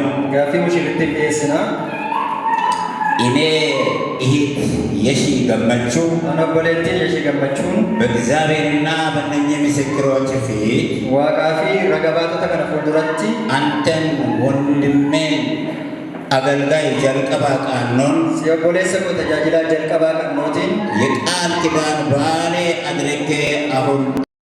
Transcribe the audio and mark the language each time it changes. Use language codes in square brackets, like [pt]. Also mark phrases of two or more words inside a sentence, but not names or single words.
[om] Gaaffii mushirrittiif dhiyeessinaa. [am] እኔ እህት የሺ ገመቹ [om] Ani obboleettiin Yeshii Gammachuun [am] በእግዚአብሔርና በእነኚህ ምስክሮች ፊት [om] waaqaa fi raga baatota kana fuulduratti [am] አንተን ወንድሜን አገልጋይ ጀልቀባ ቃኖን [om] si obboleessa koo tajaajilaa jalqabaa qannootiin [am] የቃል ኪዳን ባሌ አድርጌ አሁን